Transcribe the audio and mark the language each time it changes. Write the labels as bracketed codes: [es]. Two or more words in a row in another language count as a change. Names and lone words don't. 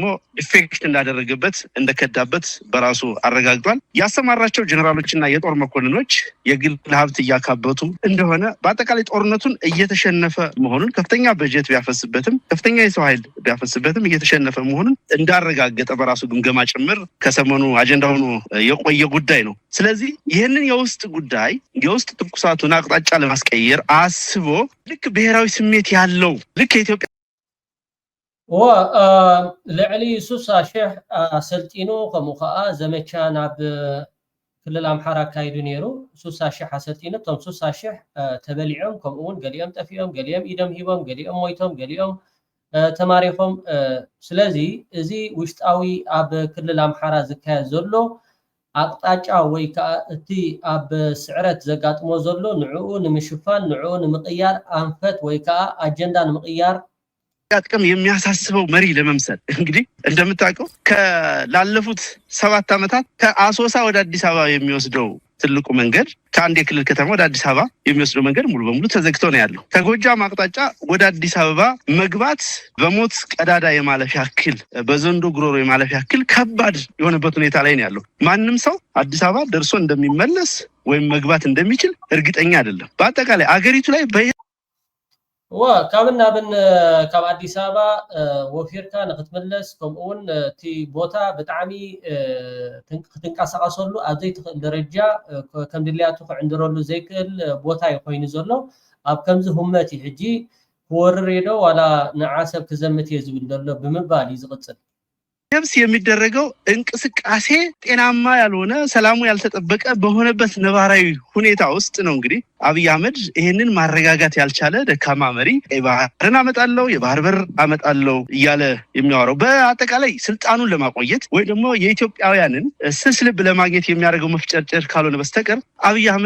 [am] ኢፌክት እንዳደረገበት እንደከዳበት በራሱ አረጋግጧል። ያሰማራቸው ጀነራሎችና የጦር መኮንኖች የግል ሀብት እያካበቱ እንደሆነ በአጠቃላይ ጦርነቱን እየተሸነፈ መሆኑን ከፍተኛ በጀት ቢያፈስበትም ከፍተኛ የሰው ኃይል ቢያፈስበትም እየተሸነፈ መሆኑን እንዳረጋገጠ በራሱ ግምገማ ጭምር ከሰሞኑ አጀንዳ ሆኖ የቆየ ጉዳይ ነው። ስለዚህ ይህንን የውስጥ ጉዳይ የውስጥ ትኩሳቱን አቅጣጫ ለማስቀየር አስቦ ልክ ብሔራዊ ስሜት ያለው ልክ የኢትዮጵያ [ti] ልዕሊ 60 ሺህ አሰልጢኑ ከምኡ ከዓ ዘመቻ ናብ ክልል አምሓራ አካይዱ ነይሩ። 60 ሺህ አሰልጢኑ ቶም 60 ሺህ ተበሊዖም ከምኡውን ገሊኦም ጠፊኦም ገሊኦም ኢዶም ሂቦም ገሊኦም ሞይቶም ገሊኦም ተማሪፎም ስለዚ እዚ ውሽጣዊ ኣብ ክልል አምሓራ ዝካየድ ዘሎ አቅጣጫ ወይ ከዓ እቲ ኣብ ስዕረት ዘጋጥሞ ዘሎ ንዕኡ ንምሽፋን ንዕኡ ንምቅያር አንፈት ወይ ከዓ አጀንዳ ንምቅያር [am] ጥቅም የሚያሳስበው መሪ ለመምሰል እንግዲህ እንደምታውቀው ከላለፉት 7 ዓመታት ከአሶሳ ወደ አዲስ አበባ የሚወስደው ትልቁ መንገድ ከአንድ የክልል ከተማ ወደ አዲስ አበባ የሚወስደው መንገድ ሙሉ በሙሉ ተዘግቶ ነው ያለው። ከጎጃም አቅጣጫ ወደ አዲስ አበባ መግባት በሞት ቀዳዳ የማለፍ ያክል በዘንዶ ጉሮሮ የማለፍ ያክል ከባድ የሆነበት ሁኔታ ላይ ነው ያለው። ማንም ሰው አዲስ አበባ ደርሶ እንደሚመለስ ወይም መግባት እንደሚችል እርግጠኛ አይደለም። በአጠቃላይ አገሪቱ ላይ [ti] ካብና ብን ካብ አዲስ አበባ ወፊርካ ንክትመለስ ከምኡውን እቲ ቦታ ብጣዕሚ ክትንቀሳቀሰሉ ኣብ ዘይትኽእል ደረጃ ከም ድልያቱ ክዕንድረሉ ዘይክእል ቦታ ኮይኑ ዘሎ ኣብ ከምዚ ህመት ሕጂ ክወርር ሄዶ ዋላ ንዓሰብ ክዘምት እየ ዝብል ዘሎ ብምባል ይዝቅፅል። [am] ነፍስ የሚደረገው እንቅስቃሴ ጤናማ ያልሆነ ሰላሙ ያልተጠበቀ በሆነበት ነባራዊ ሁኔታ ውስጥ ነው። እንግዲህ አብይ አህመድ ይሄንን ማረጋጋት ያልቻለ ደካማ መሪ ቀይ ባህርን አመጣለው የባህር በር አመጣለው እያለ የሚያወራው በአጠቃላይ ስልጣኑን ለማቆየት ወይ ደግሞ የኢትዮጵያውያንን ስስ ልብ ለማግኘት የሚያደርገው መፍጨርጨር ካልሆነ በስተቀር አብይ አህመድ